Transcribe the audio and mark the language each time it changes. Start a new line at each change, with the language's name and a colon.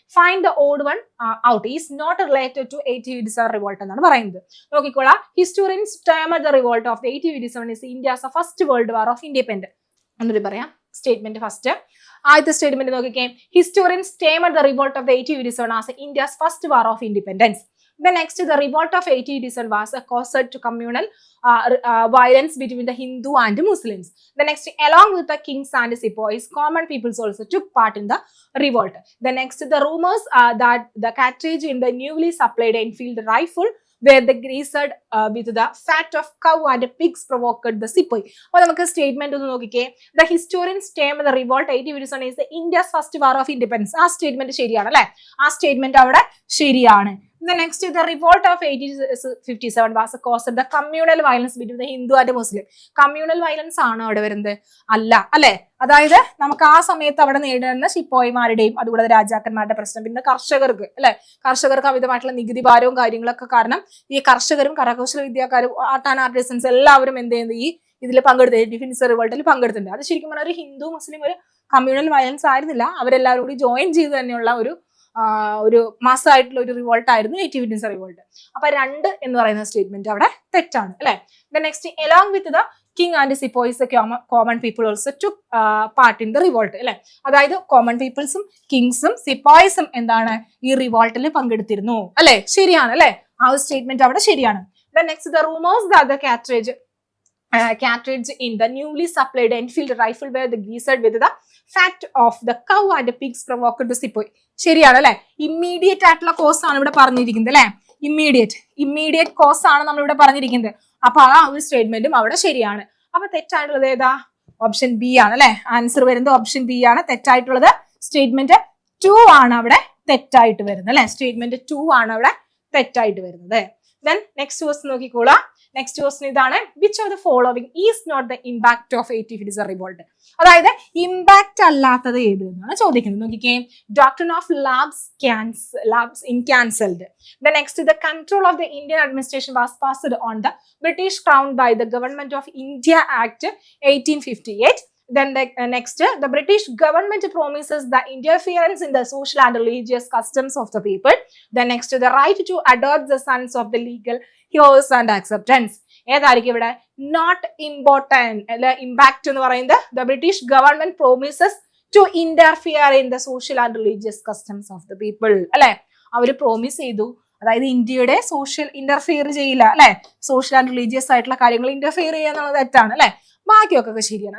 English: find the odd one out is not related to 1887 revolt
Malayalam: എന്നാണ് പറയുന്നത്. നോക്കിക്കോളാം.
English: Historians term the revolt of 1887 is India's first world war of independence.
Malayalam: എന്നൊരു പറയാം statement. First ആദ്യത്തെ statement നോക്കിക്കേ.
English: Historians term the revolt of 1887 as India's first war of independence. Next, the revolt of 1887 was a cause to communal violence between the Hindu and Muslims. The next, along with the kings and sepoys, common peoples also took part in the revolt. The next, the rumors that the cartridge in the newly supplied Enfield rifle where the greased with the fat of cow and pigs provoked the sepoy.
Malayalam: അപ്പോൾ നമുക്ക് statement ഒന്ന് നോക്കിക്കേ.
English: The historians term the revolt 1887 is the India's first war of independence.
Malayalam: ആ statement ശരിയാണ് അല്ലെ, ആ statement അവിടെ ശരിയാണ്.
English: The next, the revolt of 1857 was caused the communal violence between the Hindu and Muslim.
Malayalam: Communal violence ആണ് അവിടെ വരുന്നത് അല്ല അല്ലെ. അതായത് നമുക്ക് ആ സമയത്ത് അവിടെ നേരിടുന്ന ശിപ്പോയിമാരുടെയും അതുകൂടാതെ രാജാക്കന്മാരുടെ പ്രശ്നം, പിന്നെ കർഷകർക്ക് അല്ലെ, കർഷകർക്ക് അമിതമായിട്ടുള്ള നികുതി ഭാരവും കാര്യങ്ങളൊക്കെ കാരണം ഈ കർഷകരും കരകൗശല വിദ്യാക്കാരും ആർട്ട് ആൻഡ് ആർട്ടിസൻസ് എല്ലാവരും എന്ത് ചെയ്യുന്നത് ഈ ഇതിൽ പങ്കെടുത്ത് ഡിഫൻസ് റിവോൾട്ടിൽ പങ്കെടുത്തിട്ടുണ്ട്. അത് ശരിക്കും പറഞ്ഞാൽ ഒരു ഹിന്ദു മുസ്ലിം ഒരു കമ്മ്യൂണൽ വയലൻസ് ആയിരുന്നില്ല, അവരെല്ലാവരും കൂടി ജോയിൻ ചെയ്ത് തന്നെയുള്ള ഒരു മാസമായിട്ടുള്ള ഒരു റിവോൾട്ട് ആയിരുന്നു 1887 റിവോൾട്ട്. അപ്പൊ 2 എന്ന് പറയുന്ന സ്റ്റേറ്റ്മെന്റ് അവിടെ തെറ്റാണ് അല്ലെ.
English: Next, along with the king and sepoys common people also to part in the revolt അല്ലെ.
Malayalam: അതായത് കോമൺ പീപ്പിൾസും കിങ്സും സിപ്പോയ്സും എന്താണ് ഈ റിവോൾട്ടിൽ പങ്കെടുത്തിരുന്നു അല്ലെ. ശരിയാണ് അല്ലെ, ആ ഒരു സ്റ്റേറ്റ്മെന്റ് അവിടെ ശരിയാണ്.
English: Next, the rumours that the cartridge in the newly supplied Enfield rifle were the greased with the fat of the cow and the pigs provoked the sepoy.
Malayalam: ശരിയാണ് അല്ലെ. ഇമ്മീഡിയറ്റ് ആയിട്ടുള്ള കോസ് ആണ് ഇവിടെ പറഞ്ഞിരിക്കുന്നത് അല്ലെ. ഇമ്മീഡിയറ്റ് കോസ് ആണ് നമ്മൾ ഇവിടെ പറഞ്ഞിരിക്കുന്നത്. അപ്പൊ ആ ഒരു സ്റ്റേറ്റ്മെന്റും അവിടെ ശരിയാണ്. അപ്പൊ തെറ്റായിട്ടുള്ളത് ഏതാ? ഓപ്ഷൻ ബി ആണ് അല്ലെ. ആൻസർ വരുന്നത് ഓപ്ഷൻ ബി ആണ് തെറ്റായിട്ടുള്ളത്. സ്റ്റേറ്റ്മെന്റ് 2 ആണ് അവിടെ തെറ്റായിട്ട് വരുന്നത് അല്ലെ. സ്റ്റേറ്റ്മെന്റ് 2 ആണ് അവിടെ തെറ്റായിട്ട് വരുന്നത്. Then നെക്സ്റ്റ് ക്വസ്റ്റ്യൻ നോക്കിക്കോളാം.
English: Next question ഇതാണ്, which of the following is not the impact of 1857 revolt.
Malayalam: അതായത് ഇമ്പാക്ട് അല്ലാത്തത് ഏത് എന്നാണ് ചോദിക്കുന്നത്. നോക്കിക്കേ,
English: Doctrine of lapse in cancelled. The next, the control of the Indian administration was passed on the British crown by the Government of India Act 1858. Then next, the British government promises the interference in the social and religious customs of the people. Then next, the right to adopt the sons of the legal heirs and acceptance.
Malayalam: ഏതായിരിക്കും ഇവിടെ not important അല്ലെ impact എന്ന് പറയുന്നത്?
English: The British government promises to interfere in the social and religious customs of the people അല്ലെ.
Malayalam: അവർ promise ചെയ്തു, അതായത് ഇന്ത്യയുടെ social interfere ചെയ്യില്ല അല്ലെ, സോഷ്യൽ ആൻഡ് റിലീജിയസ് ആയിട്ടുള്ള കാര്യങ്ങൾ ഇന്റർഫിയർ ചെയ്യുക എന്നുള്ളത് തെറ്റാണ് അല്ലെ. ബാക്കിയൊക്കെ ശരിയാണ്.